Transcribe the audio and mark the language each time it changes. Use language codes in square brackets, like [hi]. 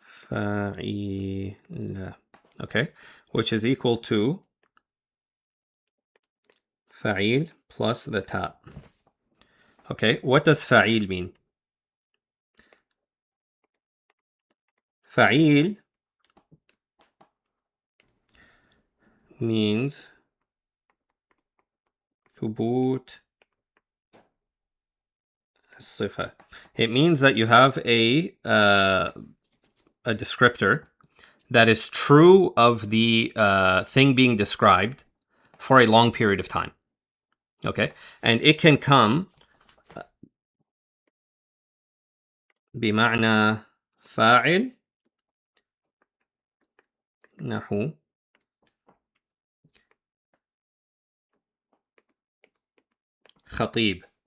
[en] Fa'ila. Okay, which is equal to fa'il plus the ta. Okay, what does fa'il mean? [ar] فعيل [en] means [ar] ثبوت الصفة. [en] It means that you have a descriptor that is true of the thing being described for a long period of time. Okay, and it can come [ar] بمعنى فاعل نحو خطيب.